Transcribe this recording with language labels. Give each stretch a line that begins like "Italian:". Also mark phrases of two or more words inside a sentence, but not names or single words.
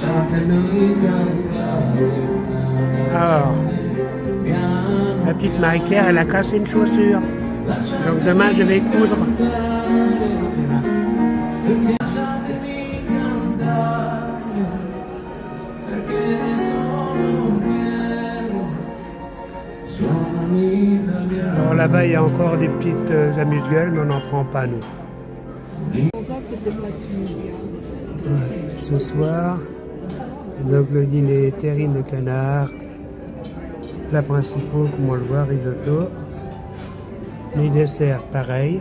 Italian: e lui cantare.
French: Alors, la petite Marie-Claire, elle a cassé une chaussure. Donc demain, je vais coudre. Voilà.
Italian: Lasciatemi cantare, perché ne sono fiero, sono un italiano.
French: Alors là-bas, il y a encore des petites amuse-gueules, mais on n'en prend pas, nous. On voit que t'es pas tunisien. Ouais, ce soir, donc le dîner, terrine de canard, plats principaux, comme on le voit, risotto. Les desserts, pareil.